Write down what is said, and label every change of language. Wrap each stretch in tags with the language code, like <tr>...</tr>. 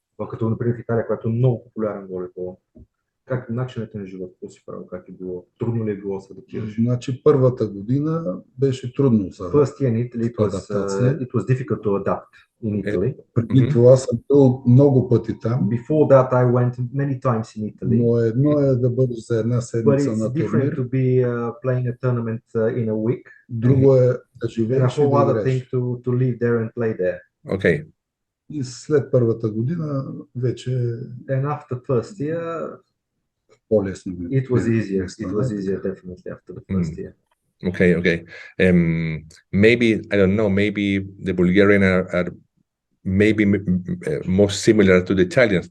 <bg>Като например в Италия, която е много популярен волейбол. Как начинът на живота, какво си правил, как е било? Трудно ли е било да се адаптираш? Значи първата година беше трудно за адаптация.</bg> <en>It was difficult to adapt in Italy.</en> <bg>Преди това съм бил много пъти там.</bg> <en>Before that I went many times in Italy.</en> <bg>Но едно е да бъдеш за една седмица на турнир.</bg> <en>But it's different to be playing a tournament in a week.</en> <bg>Друго е да живееш и да играеш.</bg> <en>And a whole other thing to live there and play there. Okay.</en> <bg>И след първата година вече...</bg> <en>And after first year...</en> <bg>по-лесно.</bg> <en>It was easier. It was easier definitely after the first year. Okay. Maybe I don't know. Maybe the Bulgarian are maybe more similar to the Italians.</en>